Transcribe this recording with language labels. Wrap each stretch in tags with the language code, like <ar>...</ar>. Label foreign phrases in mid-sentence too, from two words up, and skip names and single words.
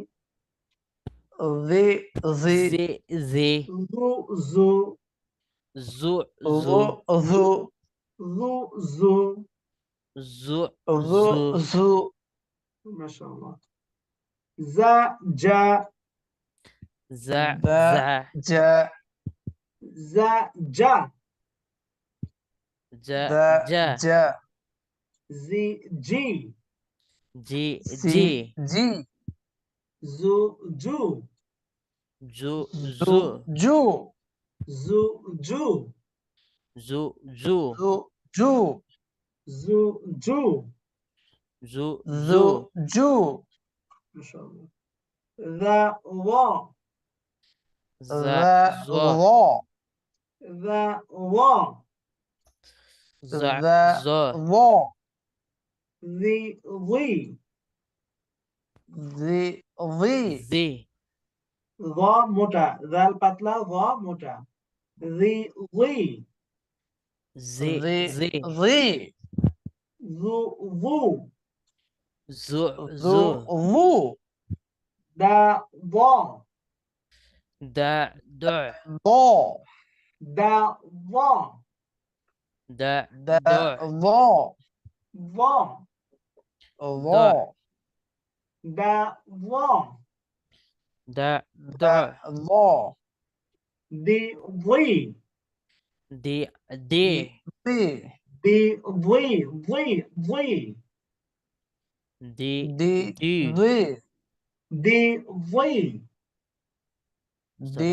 <bn>zi zi zi zi জু জু zu zu zu জু জু zu zu zu zu মাশাআল্লাহ যা যা za da za ja যা যা ja da ja ja জি জি ji si ji ji জু জু ju zu ju ju জু জু ju ju ju ju জু জু ju ju zu ju মাশাআল্লাহ যা ওয়া za za zo lo যা ওয়া za za zo lo জি উই zi zi zi রা মোটা, জাল পাতলা, রা মোটা। জি জি, zi zi zi জু জু, zu zu zu zu দা দ, da da do দা দ, da da da do দ, do দা দ, da da da do দি জি, di di di দি জি জি জি, di di di di দি জি, Ustaz</bn>